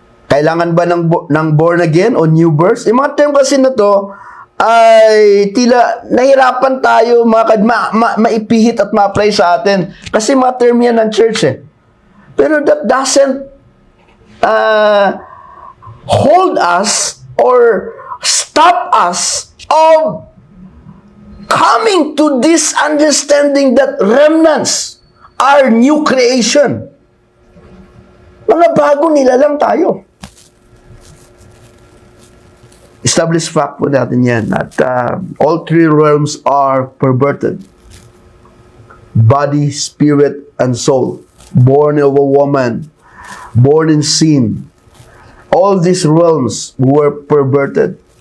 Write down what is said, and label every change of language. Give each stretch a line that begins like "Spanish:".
Filipino: Kailangan ba ng born again o new birth? Yung mga term kasi na to, ay tila nahirapan tayo maipihit at ma-apply sa atin. Kasi mga term yan ng church eh.
English: Pero that doesn't hold us or stop us of coming to this understanding that remnants are new creation.
Filipino: Mga bagong nilalang tayo.
English: Established fact
Filipino: po natin yan
English: at all three realms are perverted. Body, spirit, and soul. Born of a woman. Born in sin. All these realms were perverted.